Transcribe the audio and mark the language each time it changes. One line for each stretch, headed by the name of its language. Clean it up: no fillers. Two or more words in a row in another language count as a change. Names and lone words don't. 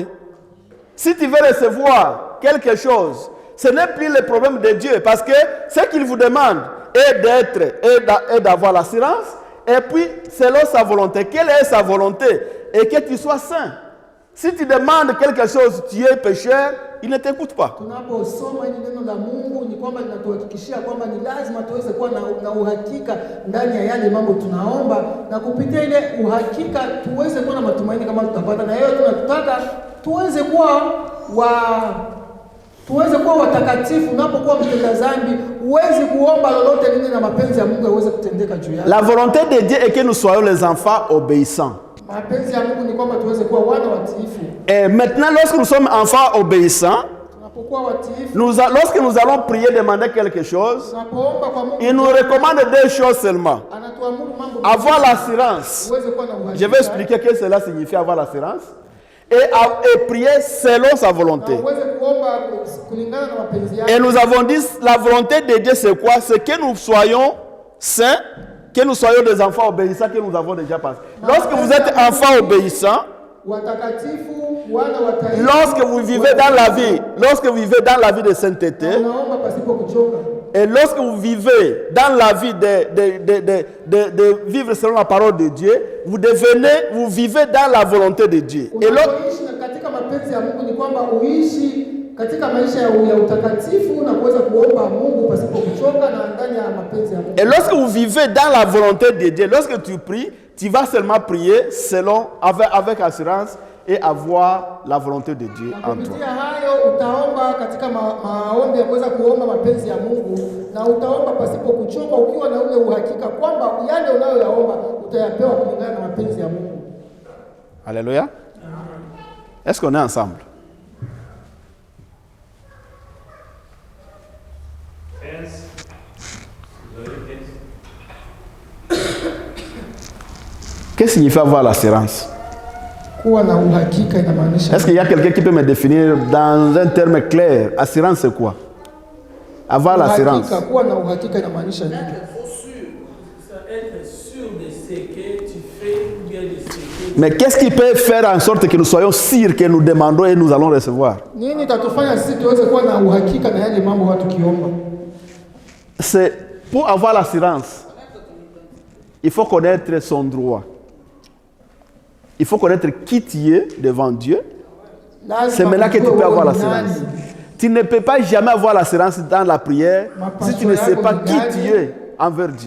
French: Si tu veux recevoir quelque chose, ce n'est plus le problème de Dieu. Parce que ce qu'il vous demande est d'être et d'avoir l'assurance. Et puis, selon sa volonté. Quelle est sa volonté? Et que tu sois saint. Si tu demandes quelque chose, tu es pécheur, il ne t'écoute pas.
Swahili: Tunaposoma hili neno la Mungu ni kwamba linatuhakikishia kwamba ni lazima tuweze kuwa na uhakika ndani ya yale mambo tunaomba, na kupitia ile uhakika tuweze kuwa na matumaini kama tutapata. Na hiyo tunataka tuweze kuwa watakatifu. Unapokuwa mtenda dhambi, uweze kuomba lolote lile na mapenzi ya Mungu yaweze kutendeka juu yako.
French: La volonté de Dieu est que nous soyons les enfants obéissants.
Swahili: Mapenzi ya Mungu ni kwamba tuweze kuwa wana watiifu.
French: Et maintenant, lorsque nous sommes enfants obéissants,
Swahili: Tunapokuwa watiifu,
French: lorsque nous allons prier, demander quelque chose,
Swahili: tunapoomba kwa Mungu,
French: il nous recommande deux choses seulement.
Swahili: anatuamuru mambo.
French: Avoir l'assurance.
Swahili: Uweze kuwa na uhakika.
French: Je vais expliquer ce que cela signifie avoir l'assurance. Et prier selon sa volonté.
Swahili: Na uweze kuomba kulingana na mapenzi yake.
French: Et nous avons dit, la volonté de Dieu c'est quoi? C'est que nous soyons saints, que nous soyons des enfants obéissants, que nous avons déjà passé. Lorsque vous êtes enfants obéissants,
Swahili: Watakatifu, wana wataifa,
French: lorsque vous vivez dans la vie de sainteté,
Swahili: unaomba pasipo kuchoka.
French: et lorsque vous vivez dans la vie de vivre selon la parole de Dieu, vous vivez dans la volonté de Dieu. Et
Swahili: Unapoishi katika mapenzi ya Mungu ni kwamba uishi katika maisha ya utakatifu na kuweza kuomba Mungu pasipo kuchoka na ndani ya mapenzi ya Mungu.
French: Et lorsque vous vivez dans la volonté de Dieu, lorsque tu pries, tu vas seulement prier avec assurance et avoir la volonté de Dieu en toi.
Swahili: Kupitia hayo utaomba katika maombi ya kuweza kuomba mapenzi ya Mungu, na utaomba pasipo kuchoka ukiwa na ule uhakika kwamba yale unayoyaomba utayapewa kulingana na mapenzi ya Mungu.
French: Alléluia. Est-ce qu'on est ensemble? Qu'est-ce que signifie avoir l'assurance?
Swahili: Kuwa na uhakika inamaanisha.
French: Est-ce qu'il y a quelqu'un qui peut me définir dans un terme clair? Assurance c'est quoi? Avoir l'assurance.
Swahili: Kuwa na uhakika inamaanisha nini?
French: Être sûr de ce que tu fais ou bien de ce que... Mais qu'est-ce qui peut faire en sorte que nous soyons sûrs que nous demandons et nous allons recevoir?
Swahili: Nini tatufanya sisi tuweze kuwa na uhakika na yale mambo watu kiomba?
French: C'est pour avoir l'assurance. Il faut connaître son droit. Il faut connaître qui tu es devant Dieu. C'est maintenant que tu peux avoir l'assurance. Tu ne peux pas jamais avoir l'assurance dans la prière si tu ne sais pas qui tu es envers Dieu.